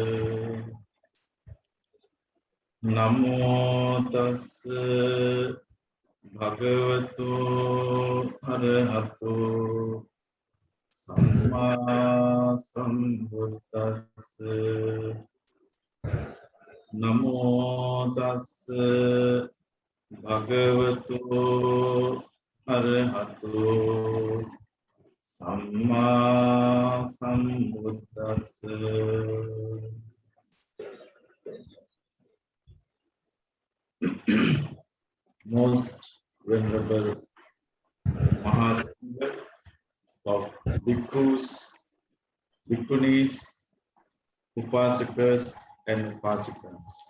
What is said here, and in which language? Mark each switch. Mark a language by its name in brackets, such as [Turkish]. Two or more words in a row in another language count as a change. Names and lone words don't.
[Pali] Namo tassa bhagavato arahato Samma Sambuddhassa. Namo tassa bhagavato arahato samma sambuddhassa. [English] Most Venerable Mahasangha of Bhikkhus, Bhikkhunis, Upasakas and Upasikas.